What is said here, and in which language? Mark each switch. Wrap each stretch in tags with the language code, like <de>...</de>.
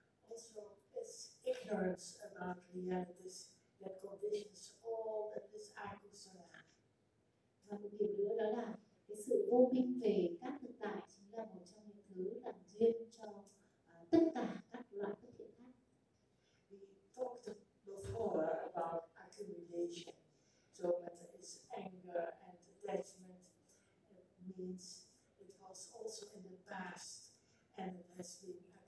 <en>Also, this ignorance about reality that conditions all that this akusala.</en> <vi>Và một điều nữa đó là cái sự vô minh về các thực tại chính là một trong những thứ làm duyên cho tất cả các loại bất thiện pháp.</vi> <en>We talked before about accumulation. So that is anger and attachment. It means it was also in the past and it has been.</en>